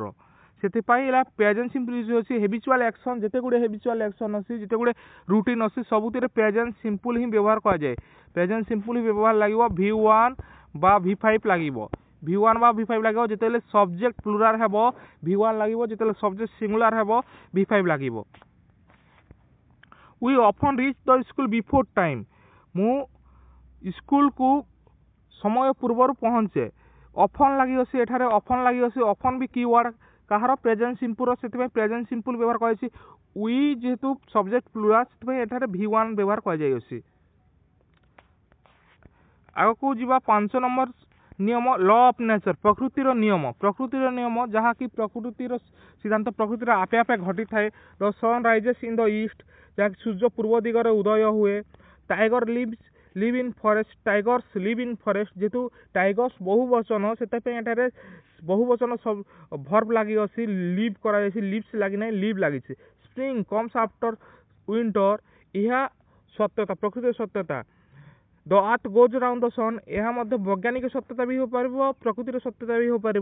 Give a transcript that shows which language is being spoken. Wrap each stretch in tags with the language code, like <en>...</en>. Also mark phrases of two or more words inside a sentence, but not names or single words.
<or>ସେଥିପାଇଁ ହେଲା</or> <en>present simple use</en> <or>ଅଛି</or> <en>habitual action,</en> <or>ଯେତେ ଗୁଡ଼ିଏ</or> <en>habitual action</en> <or>ଅଛି, ଯେତେ ଗୁଡ଼ିଏ ରୁଟିନ୍ ଅଛି, ସବୁଥିରେ</or> <en>present simple</en> <or>ହିଁ ବ୍ୟବହାର କରାଯାଏ।</or> <en>present simple</en> <or>ହିଁ ବ୍ୟବହାର ଲାଗିବ V1 বা V5 ଲାଗିବ। V1 বা V5 ଲାଗିବ ଯେତେବେଳେ</or> <en>subject plural</en> <or>ହେବ V1 ଲାଗିବ, ଯେତେବେଳେ</or> <en>subject singular</en> <or>ହେବ V5 ଲାଗିବ।</or> <en>We often reach the school before time.</en> <or>ମୁଁ ସ୍କୁଲକୁ ସମୟ ପୂର୍ବରୁ ପହଞ୍ଚେ। ଅଫନ୍ ଲାଗି ଅଛି, ଏଠାରେ ଅଫନ୍ ଲାଗି ଅଛି, ଅଫନ୍ ବି</or> <en>key word</en> <or>କାହାର</or> <en>present simple-ର,</en> <or>ସେଥିପାଇଁ</or> <en>present simple</en> <or>ବ୍ୟବହାର କରାଯାଇଛି। ୱି ଯେହେତୁ</or> <en>subject plural,</en> <or>ସେଥିପାଇଁ ଏଠାରେ V1 ବ୍ୟବହାର କରାଯାଇଅଛି। ଆଗକୁ ଯିବା 5 ନମ୍ବର ନିୟମ,</or> <en>law of nature,</en> <or>ପ୍ରକୃତିର ନିୟମ। ପ୍ରକୃତିର ନିୟମ ଯାହାକି ପ୍ରକୃତିର ସିଦ୍ଧାନ୍ତ, ପ୍ରକୃତିର ଆପେ ଆପେ ଘଟିଥାଏ।</or> <en>the sun rises in the east,</en> <or>ଯାହାକି ସୂର୍ଯ୍ୟ ପୂର୍ବ ଦିଗରେ ଉଦୟ ହୁଏ।</or> <en>tiger live in forest, tigers live in forest,</en> <or>ଯେହେତୁ ଟାଇଗର୍ସ ବହୁ ବଚନ, ସେଥିପାଇଁ ଏଠାରେ বহু ବଚନ ଭର୍ବ ଲାଗି ଅଛି, লিভ କରାଯାଇଛି, লিভସ୍ ଲାଗି ନାହିଁ, লিভ ଲାଗିଛି।</or> <en>spring comes after winter,</en> <or>ଏହା ସତ୍ୟତା, ପ୍ରକୃତିର ସତ୍ୟତା।</or> <en>the earth goes round the sun,</en> <or>ଏହା ମଧ୍ୟ ବୈଜ୍ଞାନିକ ସତ୍ୟତା ବି ହୋଇପାରିବ, ପ୍ରକୃତିର ସତ୍ୟତା ବି ହୋଇପାରିବ।</or>